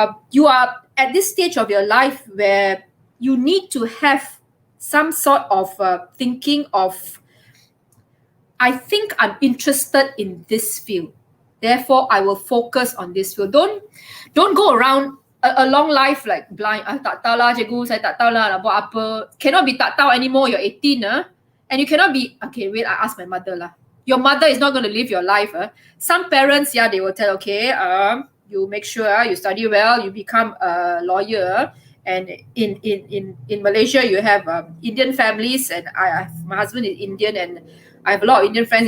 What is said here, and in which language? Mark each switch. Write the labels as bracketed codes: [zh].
[en] You are at this stage of your life where you need to have some sort of thinking of, I think I'm interested in this field, therefore I will focus on this field. Don't go around a long life like blind. [ms] Tak tahu lah cikgu, saya tak tahu lah nak buat apa. [en] Cannot be [ms] tak tahu [en] anymore. You're 18, and you cannot be, okay, wait, I ask my mother lah. Your mother is not going to live your life. Some parents, yeah, they will tell, okay, you make sure you study well, you become a lawyer. And in Malaysia, you have Indian families, and my husband is Indian, and I have a lot of Indian friends.